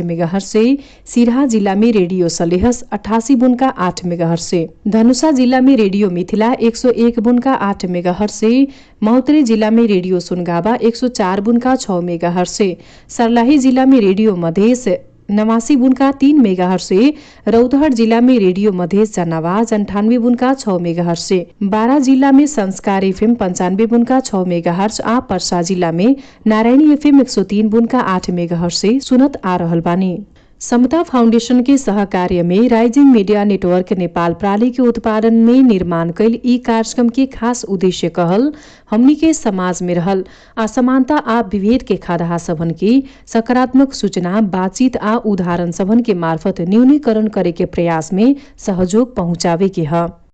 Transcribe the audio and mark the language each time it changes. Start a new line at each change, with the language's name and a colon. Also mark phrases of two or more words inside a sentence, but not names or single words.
Bhojpuri: मेगाहर्ज से, सिराहा जिला में रेडियो सलेहस 88.8 मेगाहर्ज से, धनुषा जिला में रेडियो मिथिला 101.8 मेगाहर्ज से, महोत्तरी जिला में रेडियो सुनगावा 104.6 मेगाहर्ज से, सर्लाही जिला में रेडियो मधेस 89.3 मेगाहर्ज से, रौतहट जिला में रेडियो मधेस जनावाज 98.6 मेगाहर्ज से, बारा जिला में संस्कार FM 95.6 मेगाहर्ज आ पर्सा जिला में नारायणी FM 103.8 मेगाहर्ज से सुनत आ रहल बानी। समता फाउंडेशन के सहकार्य में राइजिंग मीडिया नेटवर्क नेपाल प्राली के उत्पादन में निर्माण कैल ई कार्यक्रम के खास उद्देश्य कहल हमनी के समाज में रहल असमानता आ विभेद के खाधा सभन की सकारात्मक सूचना, बातचीत आ उदाहरण सभन के मार्फत न्यूनीकरण करे के प्रयास में सहयोग पहुंचावे के है।